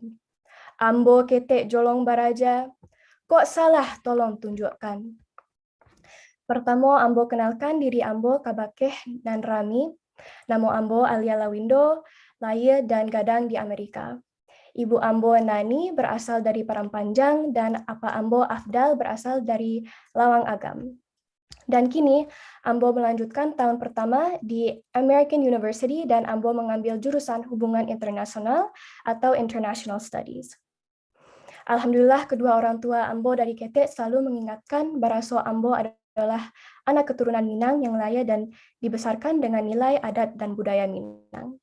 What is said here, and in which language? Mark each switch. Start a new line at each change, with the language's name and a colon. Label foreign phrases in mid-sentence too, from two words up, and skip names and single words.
Minangkabau: Ambo ketek jolong baraja, kok salah tolong tunjukkan. Pertama Ambo kenalkan diri Ambo Kabakeh dan Rami, nama Ambo Alia Lawindo, lahir dan gadang di Amerika. Ibu Ambo Nani berasal dari Parampanjang dan apa Ambo Afdal berasal dari Lawang Agam. Dan kini Ambo melanjutkan tahun pertama di American University dan Ambo mengambil jurusan hubungan internasional atau
English: International Studies.
Minangkabau: Alhamdulillah kedua orang tua Ambo dari Ketek selalu mengingatkan baraso Ambo adalah anak keturunan Minang yang layak dan dibesarkan dengan nilai adat dan budaya Minang.